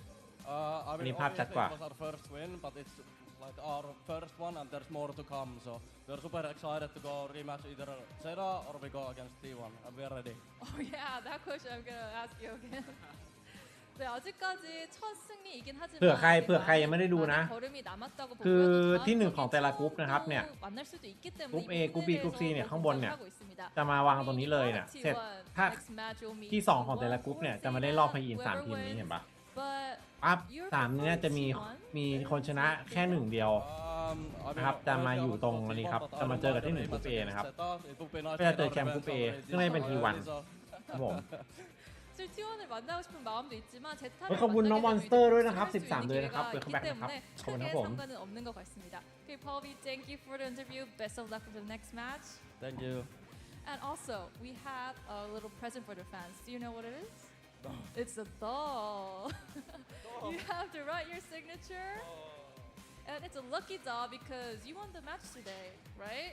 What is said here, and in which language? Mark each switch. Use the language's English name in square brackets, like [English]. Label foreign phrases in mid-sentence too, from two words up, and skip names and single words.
[English] I mean, obviously it was our first win, but it's like our first one, and there's more to come. So we're super excited to go rematch either Zeta or we go against T1, and we're ready. Oh yeah, that question I'm gonna ask you again. [Korean] 네, 아직까지 첫 승리이긴 하지만 [Thai] เผื่อใครยังไม่ได้ดูนะ คือที่หนึ่งของแต่ละกรุ๊ปนะครับเนี่ยกรุ๊ป A กรุ๊ป B กรุ๊ป C เนี่ยข้างบนเนี่ยจะมาวางตรงนี้เลยเนี่ยเสร็จถ้าที่2ของแต่ละกรุ๊ปเนี่ยจะมาได้รอบพยีน3ทีมนี้เห็นปะปั๊บ3เนี่ยจะมีคนชนะแค่1เดียวนะครับจะมาอยู่ตรงนี้ครับจะมาเจอกับที่1กรุ๊ป A นะครับก็จะเจอแชมป์กรุ๊ป A ซึ่งได้เป็น T1 ครับผม [Korean] T1을 만나고 싶은 마음도 있지만 제타를 [Thai] ขอบคุณน้องมอนสเตอร์ด้วยนะครับ13เลยนะครับเปิดคัมแบ็คนะครับขอบคุณครับผม [Korean] 상관은 없는 것 같습니다. [English] Okay, Paulby, thank you for the interview. Best of luck for the next match. Thank you. And also, we have a little present for the fans. Do you know what it is? It's a doll. You have to write your signature. And it's a lucky doll because you won the match today, right?